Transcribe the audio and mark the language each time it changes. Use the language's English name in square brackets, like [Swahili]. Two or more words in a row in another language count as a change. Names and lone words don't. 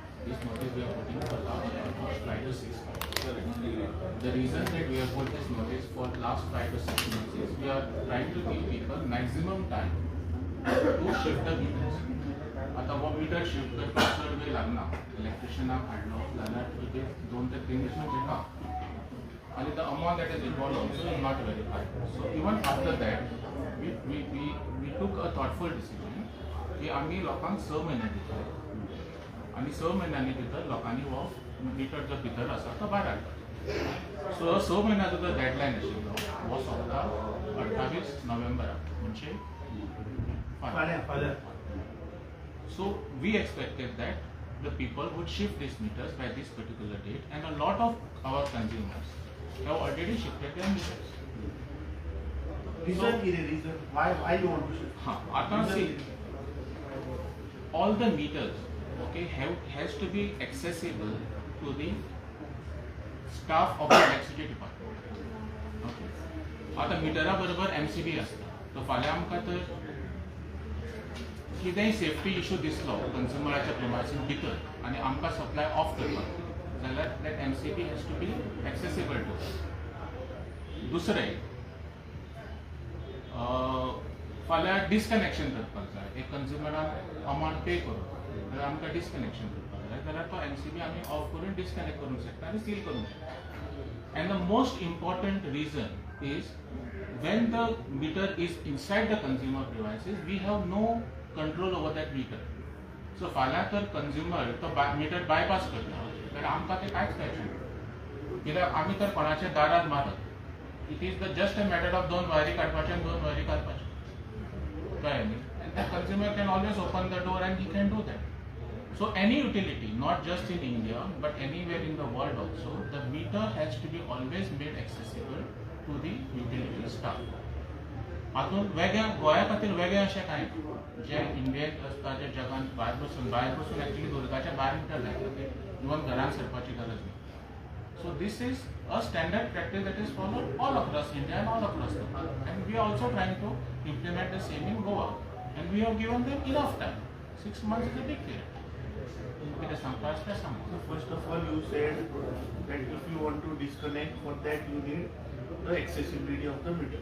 [English] this notice we are putting for last almost 5 to 6 months. The reason that we have put this notice for last 5 to 6 months is we are trying to give people maximum time to shift the meters. [Konkani] आता वो मीटर शिफ्ट करपाक चड वेळ लागना. इलेक्ट्रिशियनाक हाडलो जाल्यार [English] it is [Konkani] 2 ते 3 दीस म्हणजे काम. [English] And the amount that is involved also is not very high. So even after that, we took a thoughtful decision [Konkani] की आम्ही लोकांक 6 म्हयने दितले आनी 6 म्हयन्यांनी भितर लोकांनी हो मिटर जो भितर आसा तो भायर हाडटा. सो 6 म्हयन्याचो जो डेडलायन आशिल्लो हो सोंपता 28 नोव्हेंबराक म्हणजे फाल्यां. [English] So we expected that the people would shift these meters by this particular date, and a lot of our consumers have already shifted their meters. Reason is reason why you want to shift. आता see, all the meters, okay, has to be accessible to the staff of the electricity department. [Konkani] Okay. आता मिटरा बरोबर MCB असता. तो फाल्यां आमकां तर कितेंय [English] safety issue [Konkani] दिसलो कंज्युमराच्या प्रिमायसीस भितर आनी आमकां [English] supply off [Konkani] करपाक जाल्यार [English] that MCB has to be accessible to. [Konkani] दुसरें फाल्यां डिस्कनेक्शन करपाक जाय. एक कंज्युमरान [English] amount pay [Konkani] करून जाल्यार आमकां डिस्कनेक्शन करपाक जाय जाल्यार तो MCB आमी ऑफ करून डिस्कनेक्ट करूंक शकता आनी सील करूंक शकता. [English] And the most important reason is when the meter is inside the consumer premises, we have no control over that meter. [Konkani] So फाल्यां तर कंज्युमर तो मीटर बायपास करता तर आमकां तें कांयच कळचें कित्याक आमी तर कोणाच्या दारार मारत. [English] It is just a matter of [Konkani] 2 वायरी काडपाचे आनी 2 वायरी घालपाचे कळ्ळें न्ही. [English] And the consumer can always open the door and he can do that. So any utility, not just in India but anywhere in the world also, the meter has to be always made accessible to the utility staff. [Konkani] हातून वेगळ्या गोंया खातीर वेगळें अशें कांय जे इंडियेंत आसता जे जगान भायर बसून एक्चुअली दुर्गाच्या भायर मिटर लायता इवन घरांत सरपाची गरज ना. [English] So this is a standard practice that is followed all across India and all across the world and we are also trying to implement the same in Goa and we have given them enough time. 6 months is a big period. First of all, you said that if you want to disconnect, for that you need the accessibility of the meter.